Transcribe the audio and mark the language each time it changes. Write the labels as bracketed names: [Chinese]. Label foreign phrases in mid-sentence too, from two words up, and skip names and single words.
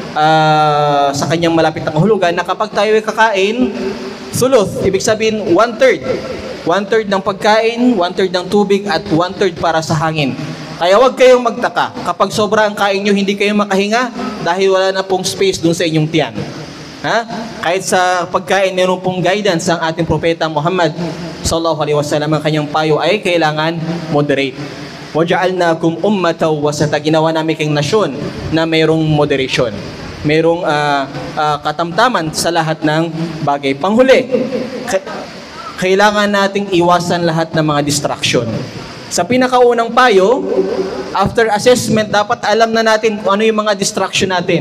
[Filipino] Sa kanyang malapit na kahulugan na kapag tayo ay kakain, suluth, ibig sabihin 1/3. 1/3 ng pagkain, 1/3 ng tubig at 1/3 para sa hangin. Kaya huwag kayong magtaka. Kapag sobra ang kain nyo, hindi kayo makahinga dahil wala na pong space dun sa inyong tiyan. Kahit sa pagkain, meron pong guidance ang ating propeta Muhammad [Arabic] صلى الله عليه وسلم. [Filipino] Ang kanyang payo ay kailangan moderate. [Arabic] وَجَعَلْنَاكُمْ أُمَّةً وَسَطًا. [Filipino] Ginawa namin kayong nasyon na mayroong moderation. Mayroong katamtaman sa lahat ng bagay. Panghuli, kailangan nating iwasan lahat ng mga distraction. Sa pinakaunang payo, [English] after assessment, [Filipino] dapat alam na natin kung ano yung mga distraction natin.